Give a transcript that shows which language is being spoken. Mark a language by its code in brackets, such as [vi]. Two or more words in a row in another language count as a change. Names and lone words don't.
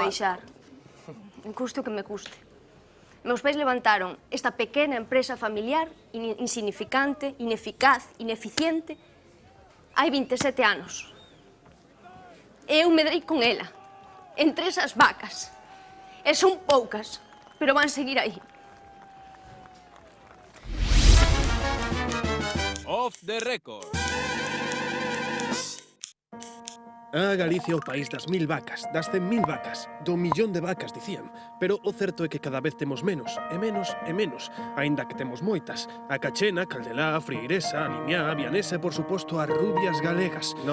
[gl] deixar, custe o que me custe. Meus pais levantaron esta pequena empresa familiar, insignificante, ineficaz, ineficiente, hai 27 anos. E eu medrei con ela, entre esas vacas. E son poucas, pero van seguir aí. [en] Off the record. [gl] Galicia o país das 1000 vacas, das 100.000 vacas, do millón de vacas, dicían. Pero o certo é que cada vez temos menos, e menos, e menos, aínda que temos moitas. A cachena, caldelá, friguiresa, a limiá, a vianesa e, por suposto, as rubias galegas.